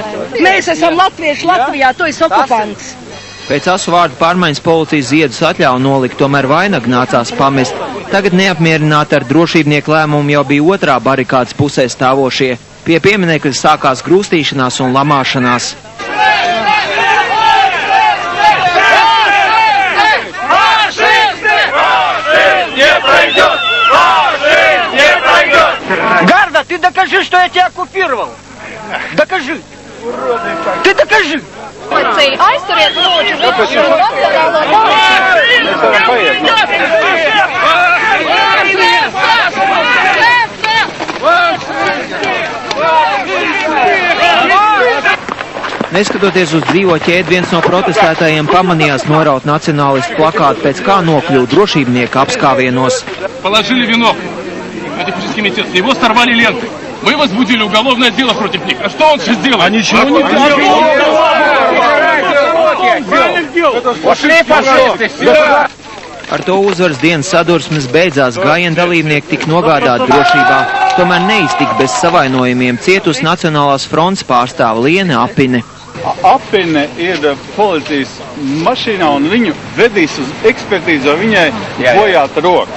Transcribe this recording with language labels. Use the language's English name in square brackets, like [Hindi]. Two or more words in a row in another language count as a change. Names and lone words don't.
[Latvian] Mēs esam latvieši Latvijā, tu esi okupants. Pēc asu vārdu pārmaiņas policijas ziedus atļauja nolikt, tomēr vainagu nācās pamest. Tagad neapmierināti ar drošībnieku lēmumu jau bija otrā barikādas pusē stāvošie. Pie pieminekļa sākās grūstīšanās un lamāšanās. [Russian] Гарда, ты докажи, что я тебя оккупировал. Докажи. Ты докажи. [Latvian] Aizturiet lūdzu visu šo nacionālo Neskatoties uz dzīvo ķēdi, viens no protestētājiem pamanījās noraut nacionālistu plakātu, pēc kā nokļuva drošībnieka apskāvienos. [Russian] Положили венок. Антифашистский комитет. Его сорвали ленты. Мы возбудили уголовное дело против них. А что он сейчас делает? А ничего не делает. [Latvian] Ar to uzvaras dienas sadursmes beidzās, gājiena dalībnieki tika nogādāti drošībā, tomēr neiztika bez savainojumiem cietusi Nacionālās frontes pārstāve Liene Apine. Apine ir policijas mašīnā un viņu vedīs uz ekspertīzi, vai viņai bojāta roka.